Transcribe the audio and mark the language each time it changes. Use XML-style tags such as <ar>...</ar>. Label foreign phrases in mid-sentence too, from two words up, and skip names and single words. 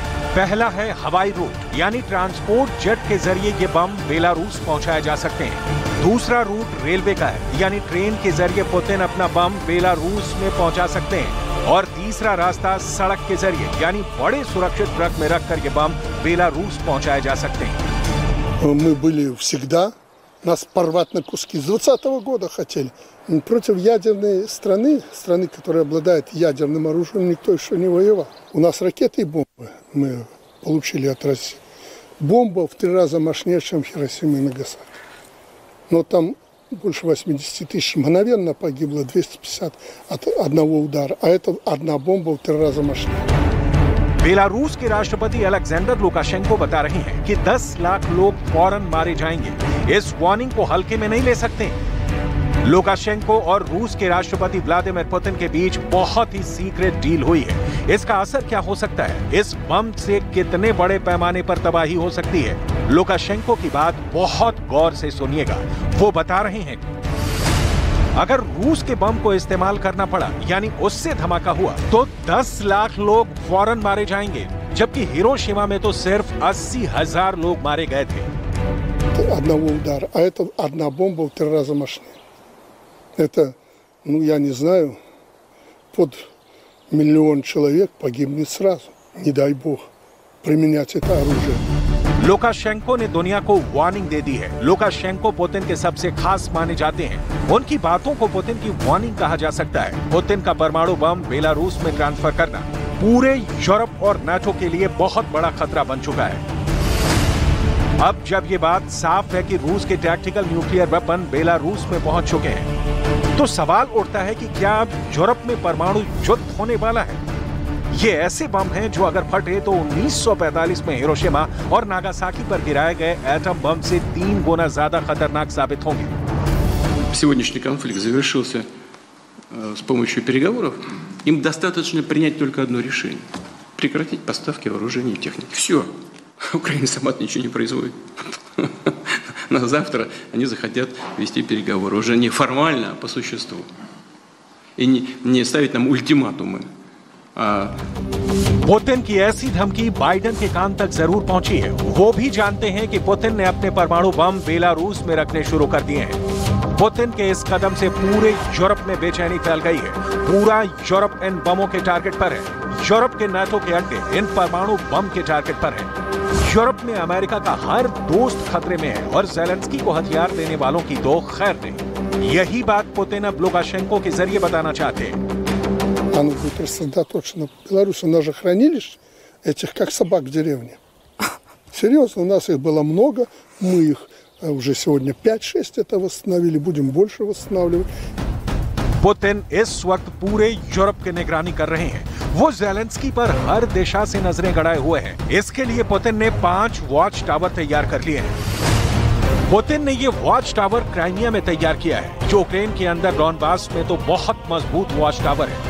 <hi>पहला है हवाई रूट, यानी</hi> <en>transport jet</en> <hi>के जरिए ये बम बेलारूस पहुंचाए जा सकते हैं। दूसरा रूट रेलवे का है, यानी ट्रेन के जरिए पुतिन अपना बम बेलारूस में पहुंचा सकते हैं। और तीसरा रास्ता सड़क के जरिए, यानी बड़े सुरक्षित ट्रक में रखकर ये बम बेलारूस पहुंचाए जा सकते हैं।</hi> <ru>Мы были всегда, нас порвать на куски. С 20-го года хотели. Против ядерной страны, которая обладает ядерным оружием, никто еще не воевал. У нас ракеты и бомбы мы получили от России. Бомба в 3 раза мощнее, чем Хиросима и Нагасаки. Но там больше 80 тысяч мгновенно погибло, 250 от одного удара. А это одна бомба в 3 раза мощнее.</ru> <hi>बेलारूस के राष्ट्रपति अलेक्जेंडर लुकाशेंको बता रहे हैं कि 10 लाख लोग फौरन मारे जाएंगे। इस वार्निंग को हल्के में नहीं ले सकते। लुकाशेंको और रूस के राष्ट्रपति व्लादिमीर पुतिन के बीच बहुत ही</hi> <en>secret deal</en> <hi>हुई है। इसका असर क्या हो सकता है, इस बम से कितने बड़े पैमाने पर तबाही हो सकती है, लुकाशेंको की बात बहुत गौर से सुनिएगा। वो बता रहे हैं अगर रूस के बम को इस्तेमाल करना पड़ा, यानी उससे धमाका हुआ, तो 10 लाख लोग फौरन मारे जाएंगे, जबकि हिरोशिमा में तो सिर्फ 80,000 लोग मारे गए थे।</hi> <ru>Одного удара, а это одна бомба в 3 раза мощнее. Это, я не знаю, под 1 миллион человек погибнет сразу. Не дай бог применять это оружие.</ru> <hi>लुकाशेंको ने दुनिया को वार्निंग दे दी है। लुकाशेंको पुतिन के सबसे खास माने जाते हैं। उनकी बातों को पुतिन की वार्निंग कहा जा सकता है। पुतिन का परमाणु बम बेलारूस में ट्रांसफर करना पूरे यूरोप और नाटो के लिए बहुत बड़ा खतरा बन चुका है। अब जब ये बात साफ है कि रूस के</hi> <en>tactical nuclear weapon</en> <hi>बेलारूस में पहुंच चुके हैं, तो सवाल उठता है कि क्या अब यूरोप में परमाणु युद्ध होने वाला है? ये ऐसे बम हैं जो अगर फटे तो 1945 में हिरोशिमा और नागासाकी पर गिराए गए</hi> <en>atom bomb</en> <hi>से 3 गुना ज्यादा खतरनाक साबित होंगे।</hi> <ru>Сегодняшний конфликт завершился с помощью переговоров. Им достаточно принять только одно решение: прекратить поставки вооружений и техники. Все. Украина сама ничего не производит. Но завтра они захотят вести переговоры уже не формально, а по существу. И не ставить нам ультиматумы.</ru> <hi>पुतिन की ऐसी धमकी बाइडेन के कान तक जरूर पहुंची है। वो भी जानते हैं कि पुतिन ने अपने परमाणु बम बेलारूस में रखने शुरू कर दिए हैं। पुतिन के इस कदम से पूरे यूरोप में बेचैनी फैल गई है। पूरा यूरोप इन बमों के टारगेट पर है। यूरोप के नाटो के अड्डे इन परमाणु बम के टारगेट पर है। यूरोप में अमेरिका का हर दोस्त खतरे में है और ज़ेलेंस्की को हथियार देने वालों की तो खैर नहीं। यही बात पुतिन अब लुकाशेंको के जरिए बताना चाहते हैं।</hi> <ru>Оно будет рассредоточено в Беларуси. У нас же хранилищ этих, как собак в деревне. Серьезно, у нас их было много. Мы их уже сегодня 5-6 это восстановили, будем больше восстанавливать.</ru> <hi>पुतिन इस वक्त पूरे यूरोप की निगरानी कर रहे हैं। वो ज़ेलेंस्की पर हर दिशा से नजरें गड़ाए हुए हैं। इसके लिए पुतिन ने 5</hi> <en>watch tower</en> <hi>तैयार कर लिए हैं। पुतिन ने ये</hi> <en>watch tower</en> <hi>क्राइमिया में तैयार किया है। यूक्रेन के अंदर डॉनबास में तो बहुत मजबूत</hi> <en>watch tower</en> <hi>है।</hi>